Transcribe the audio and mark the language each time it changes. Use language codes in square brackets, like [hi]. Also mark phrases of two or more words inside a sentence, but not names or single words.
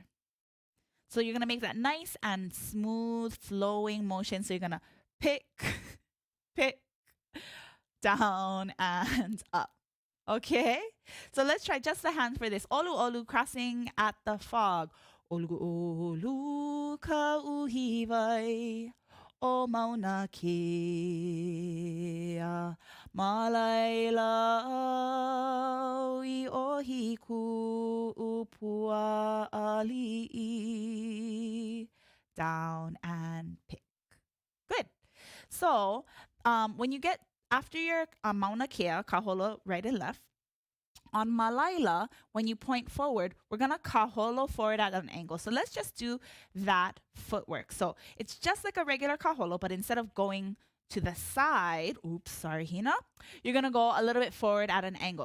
[en] So you're going to make that nice and smooth flowing motion. So you're going to pick, pick, down and up. Okay? So let's try just the hands for this. [haw] Olu olu, [en] crossing at the fog. [haw] Olu olu kauhivai. O Mauna Kea. Malaila i ohiku upua ʻAʻaliʻi. [en] Down and pick. Good. So when you get after your Mauna Kea, kaholo right and left, on Malaila, when you point forward, we're going to kaholo forward at an angle. So let's just do that footwork. So it's just like a regular kaholo, but instead of going to the side, oops, sorry, Hina, you're going to go a little bit forward at an angle.